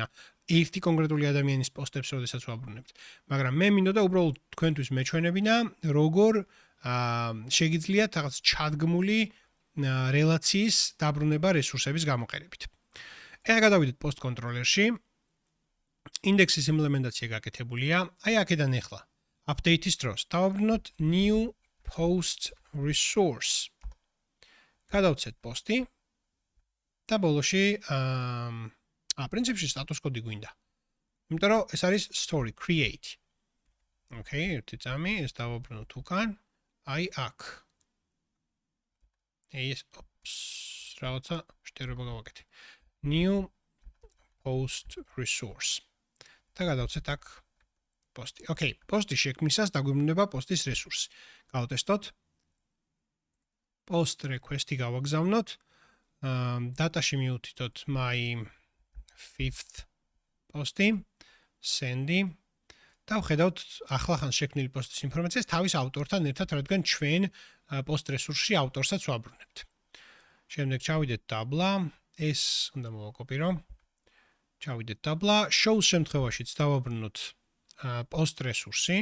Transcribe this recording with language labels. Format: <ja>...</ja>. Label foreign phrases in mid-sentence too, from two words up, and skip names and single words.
<ka>ერთი კონკრეტული ადამიანის post-ებს როდესაც ვაბრუნებთ. მაგრამ მე მინდოდა უბრალოდ თქვენთვის მეჩვენებინა, როგორ შეგიძლიათ რაღაც ჩადგმული რელაციის დაბრუნება რესურსების გამოყენებით. ეხლა გადავიდეთ</ka> <en>post controller-</en> <ka>ში. ინდექსის იმპლემენტაცია გაკეთებულია. აი აქედან ეხლა update-ის დროს დავაბრუნოთ</ka> <en>new post resource.</en> <ka>გადავცეთ post-ი და ბოლოში პრინციპში</ka> <en>status code-</en> <ka>ი გვინდა. იმიტომ რომ ეს არის</ka> <en>story create.</en> <ka>ერთი წამი ეს დავაბრუნოთ უკან. აი აქ. ეს რაღაცა შტერება გავაკეთე.</ka> <en>New post resource.</en> <ka>და გადავცეთ აქ post-ი. post-ი შექმნისას დაგვიბრუნება post-ის რესურსი. გავტესტოთ.</ka> <en>post request-</en> <ka>ი გავაგზავნოთ. data-ში მივუთითოთ</ka> <en>my 5th post-</en> <ka>ი, send-ი. და ვხედავთ ახლახან შექმნილი post-ის ინფორმაციას თავის ავტორთან ერთად, რადგან ჩვენ</ka> <en>post resource-</en> <ka>ში ავტორსაც ვაბრუნებთ. შემდეგ ჩავიდეთ tabla, ეს უნდა მოვაკოპირო. ჩავიდეთ tabla, show შემთხვევაშიც დავაბრუნოთ</ka> <en>post resource-</en> <ka>ი.</ka>